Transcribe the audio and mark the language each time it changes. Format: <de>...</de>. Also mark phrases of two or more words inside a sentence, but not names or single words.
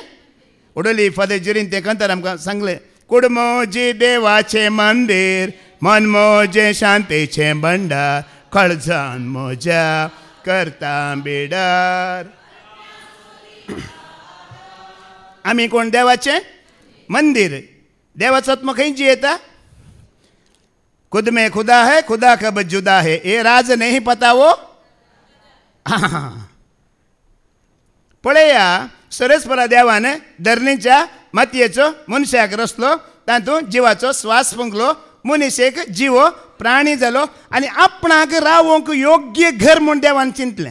<kok>उडली फादर जिरीन तें कंतार आमकां सांगलें. कुडमोजी देवाचें मंदीर, मन मोजे शांतेचें भंडार, खळजान म्हज्या करता बिडार. आमी कोण? देवाचें मंदीर. देवाचो आत्मा खंयची येता?</kok> <hi>खुद में खुदा है, खुदा कब जुदा है, ये राज नहीं पता वो.</hi> <kok>पळया सरस्परा देवान धरणीच्या मातयेचो मनशाक रचलो, तातूंत जिवाचो स्वास फुंकलो, मनीस एक जीव प्राणी जालो आनी आपणाक रावोंक योग्य घर म्हूण देवान चिंतलें.</kok>